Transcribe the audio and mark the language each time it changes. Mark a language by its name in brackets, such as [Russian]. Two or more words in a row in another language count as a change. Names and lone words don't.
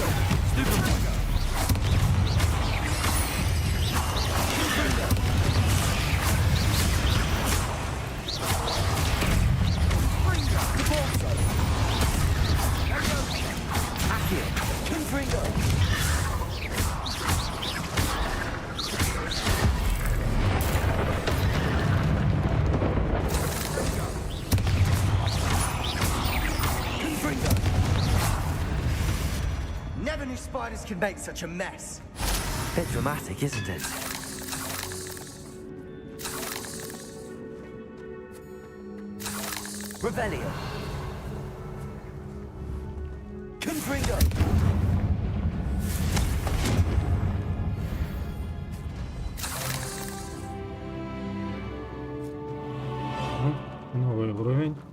[English] Stupefringo. Confringo. Confringo. Deborso. Accio. Confringo. Never knew spiders could make such a mess. Bit dramatic, isn't it? Revelio. [Russian] Новый уровень.